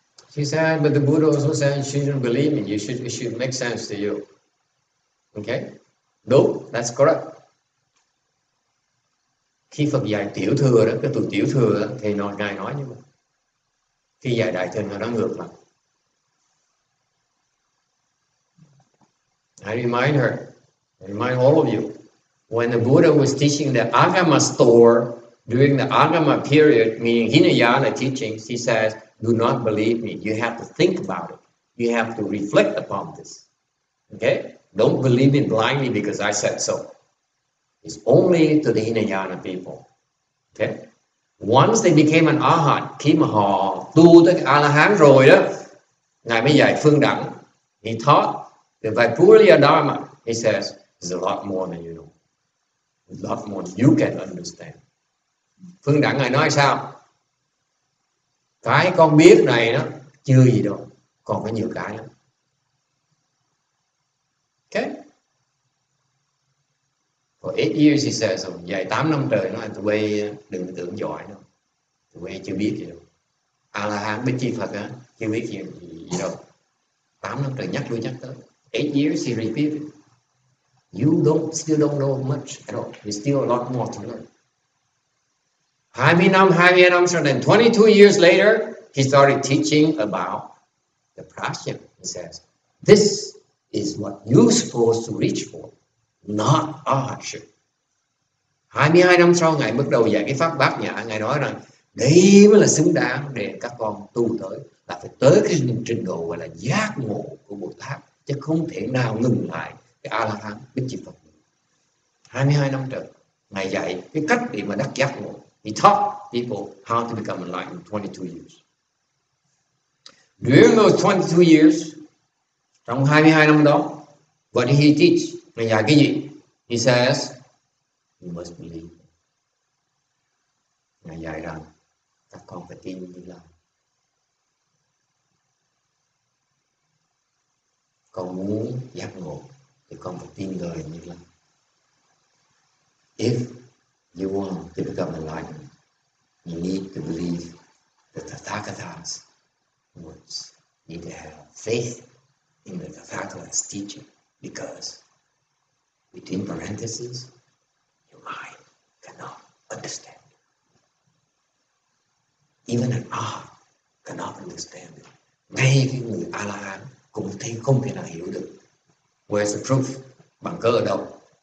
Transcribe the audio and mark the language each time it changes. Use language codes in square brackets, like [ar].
[en] She said, but the Buddha also said you shouldn't believe me. It should make sense to you. Okay? Đúng, that's correct. [vi] Khi Phật dạy tiểu thừa đó, cái tụi tiểu thừa đó, thì Ngài nói như vậy. Khi dạy đại thừa nó ngược lại. [en] I remind her, I remind all of you, when the Buddha was teaching the Agama store during the Agama period, meaning Hinayana teachings, he says, do not believe me. You have to think about it. You have to reflect upon this. Okay? Don't believe me blindly because I said so. It's only to the Hinayana people. Okay? Once they became an Arhat, [vi] khi mà họ tu tới A-la-hán rồi đó, Ngài mới dạy phương đẳng. [en] He taught the Vaipurya Dharma. He says, there's a lot more than you know. A lot more than you can understand. [vi] Phương đẳng Ngài nói sao? Cái con biết này đó, chưa gì đâu. Còn có nhiều cái lắm. [en] Okay? For 8 years he says, [vi] dạy 8 năm trời nói tụi bay đừng tưởng giỏi đâu. Tụi bay chưa biết gì đâu. A-la-hán Bích Chi Phật á, chưa biết gì đâu. 8 năm trời nhắc lui nhắc tới. [en] 8 years he repeated. You still don't know much at all. There's still a lot more to learn. [vi] 20 năm sau, [en] then 22 years later, he started teaching about the prajna. He says, this is what you're supposed to reach for, not arhatship. [vi] 22 năm sau, Ngài bắt đầu dạy cái pháp bát nhã. Ngài nói rằng đây mới là xứng đáng để các con tu tới, là phải tới cái trình độ gọi là giác ngộ của Bồ Tát, chứ không thể nào ngừng lại cái A-la-hán Bích Chi Phật. 22 năm trời, Ngài dạy cái cách để mà đắc giác ngộ. [en] He taught people how to become enlightened in 22 years. During those 22 years, [vi] trong 22 năm đó, [en] what did he teach? [vi] Ngài dạy cái gì? [en] He says, you must believe. [vi] Ngài dạy rằng các con phải tin Như Lai. Con muốn giác ngộ thì con phải tin lời Như Lai. [en] If you want to become enlightened, you need to believe the Tathagata's words. You need to have faith in the Tathagata's teaching, because between parentheses, your mind cannot understand it. Even an Arhat cannot understand it. [vi] Ngay cái người A-la-hán cũng không thể nào hiểu được. [en] Where's the proof? [vi] Bằng cớ ở đâu?